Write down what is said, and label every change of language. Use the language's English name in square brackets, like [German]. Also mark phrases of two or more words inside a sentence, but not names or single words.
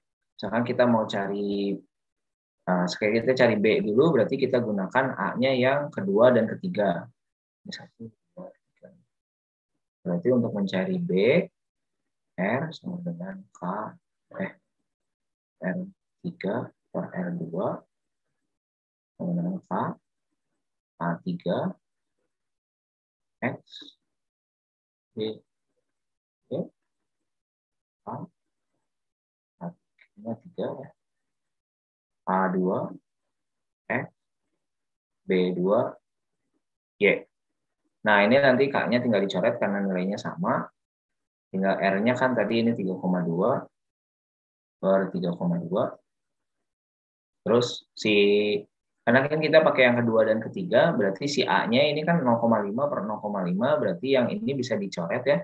[Indonesian] Misalkan kita mau cari, sekali kita cari B dulu, berarti kita gunakan A-nya yang kedua dan ketiga. Ini 1, 2, 3. Berarti untuk mencari B, R sama dengan R3 per R2 sama dengan K, A3, X, B, Y, A, A3, A2, X, B2, Y. Nah, ini nanti K-nya tinggal dicoret karena nilainya sama. Tinggal R-nya kan tadi ini 3,2 per 3,2. Terus karena kan kita pakai yang kedua dan ketiga, berarti si A-nya ini kan 0,5 per 0,5, berarti yang ini bisa dicoret ya.